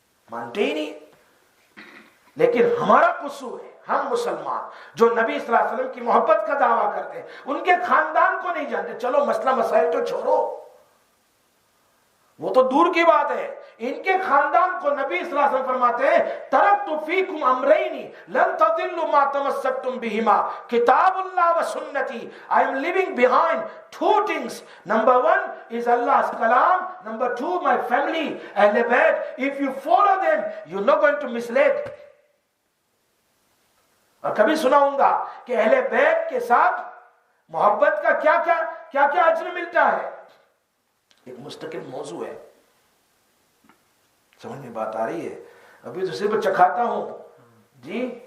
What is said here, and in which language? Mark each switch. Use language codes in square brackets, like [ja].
[ur] مانتے ہی نہیں۔ لیکن ہمارا قصور ہے، ہم مسلمان جو نبی صلی اللہ علیہ وسلم کی محبت کا دعویٰ کرتے ہیں، ان کے خاندان کو نہیں جانتے۔ چلو مسئلہ مسائل تو چھوڑو، وہ تو دور کی بات ہے، ان کے خاندان کو نبی صلی اللہ علیہ وسلم فرماتے ہیں [ar] ترکت فیکم امرین لن تضلوا ما تمسکتم بہما کتاب اللہ و سنتی۔ [en] I am leaving behind two things. Number one is Allah's kalam. Number two, my family. Ahl Bayt. If you follow them, you're not going to mislead. [ur] اور کبھی سناؤں گا کہ اہل بیت کے ساتھ محبت کا کیا اجر ملتا ہے، ایک مستقل موضوع ہے۔ سمجھ میں بات آ رہی ہے؟ ابھی تو صرف چکھاتا ہوں جی،